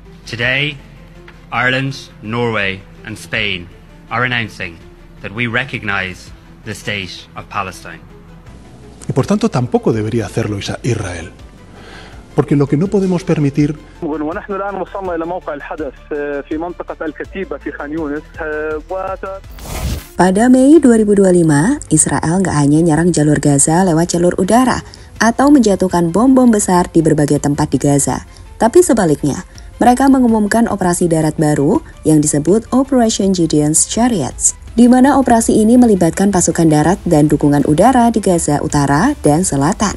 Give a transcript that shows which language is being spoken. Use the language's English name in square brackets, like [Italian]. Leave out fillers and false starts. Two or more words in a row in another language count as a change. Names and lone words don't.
[English] Today, Ireland, Norway and Spain are announcing that we recognize the state of Palestine. [Spanish] Y por tanto tampoco debería hacerlo Israel. Porque lo que no podemos permitir. [Arabic] ونحن الآن وصلنا إلى موقع الحدث في منطقة الكتيبة في خان يونس. [Indonesian] Pada Mei 2025, Israel nggak hanya nyerang jalur Gaza lewat jalur udara atau menjatuhkan bom-bom besar di berbagai tempat di Gaza. Tapi sebaliknya, mereka mengumumkan operasi darat baru yang disebut Operation Gideon's Chariots, di mana operasi ini melibatkan pasukan darat dan dukungan udara di Gaza Utara dan Selatan.